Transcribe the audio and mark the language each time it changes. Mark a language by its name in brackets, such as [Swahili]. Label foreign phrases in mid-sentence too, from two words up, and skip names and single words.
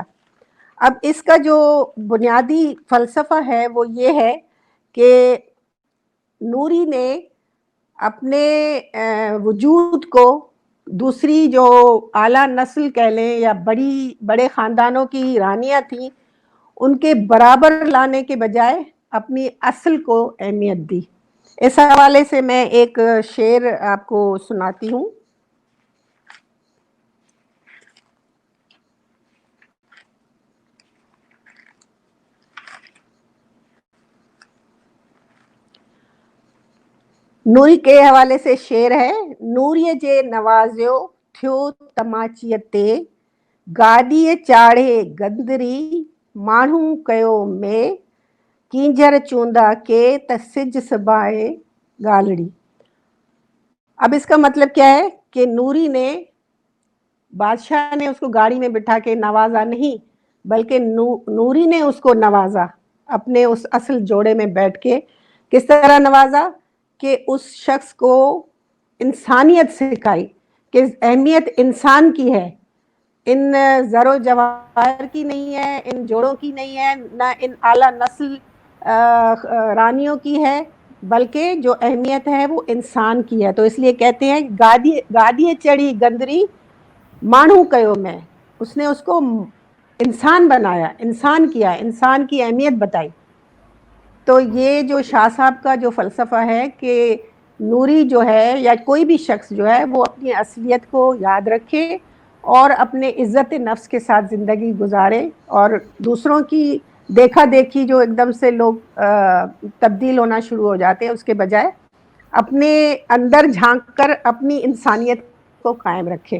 [Urdu] اب اس کا جو بنیادی فلسفہ ہے وہ یہ ہے کہ نوری نے اپنے وجود کو دوسری جو اعلیٰ نسل کہہ لیں یا بڑے خاندانوں کی رانیاں تھیں ان کے برابر لانے کے بجائے اپنی اصل کو اہمیت دی. اس حوالے سے میں ایک شعر آپ کو سناتی ہوں. نوری کے حوالے سے شعر ہے. [Sindhi] नूरिय जे नवाज़ियो थियो तमाचियते, गाॾीअ चाढ़े गंदरी माण्हू कयो में, कींजर चूंदा के त सिज सबाए गालड़ी। [Urdu] اب اس کا مطلب کیا ہے کہ نوری نے، بادشاہ نے اس کو گاڑی میں بٹھا کے نوازا نہیں، بلکہ نوری نے اس کو نوازا اپنے اس اصل جوڑے میں بیٹھ کے. کس طرح نوازا کہ اس شخص کو انسانیت سکھائی کہ اہمیت انسان کی ہے، ان زر و جواہر کی نہیں ہے، ان جوڑوں کی نہیں ہے، نہ ان اعلیٰ نسل رانیوں کی ہے، بلکہ جو اہمیت ہے وہ انسان کی ہے. تو اس لیے کہتے ہیں [Sindhi] गादी चढ़ी गंदरी मानू कयो मैं, [Urdu] اس نے اس کو انسان بنایا، انسان کیا، انسان کی اہمیت بتائی. تو یہ جو شاہ صاحب کا جو فلسفہ ہے کہ نوری جو ہے یا کوئی بھی شخص جو ہے وہ اپنی اصلیت کو یاد رکھے اور اپنے عزت نفس کے ساتھ زندگی گزارے، اور دوسروں کی دیکھا دیکھی جو ایک دم سے لوگ تبدیل ہونا شروع ہو جاتے ہیں، اس کے بجائے اپنے اندر جھانک کر اپنی انسانیت کو قائم رکھے.